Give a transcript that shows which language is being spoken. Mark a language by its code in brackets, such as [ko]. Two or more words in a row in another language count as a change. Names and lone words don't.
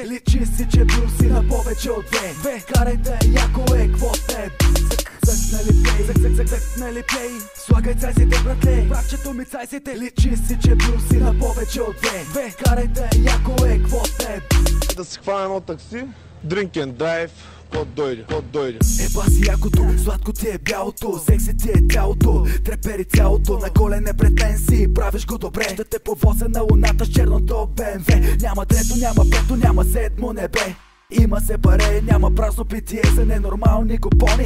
[bg] Личи си, че бил си на повече от две. Карайте, яко е, кво теб. Цъкнали плей, цъкнали плей. Слагай цайсите, братле, братчето ми цайсите. Личи си, че бил си на повече от две. Карайте, яко е, кво теб. Да си хвана едно такси, [en] drink and drive, [bg] код дойде. Еба си якото, сладко ти е бялото, секси ти е тялото, трепери цялото, на колене пред мен си, правиш го добре. Ще те повозя на луната с черното БМВ. Няма трето, няма пето, няма седмо небе. Има се паре, няма празно питие за ненормални купони.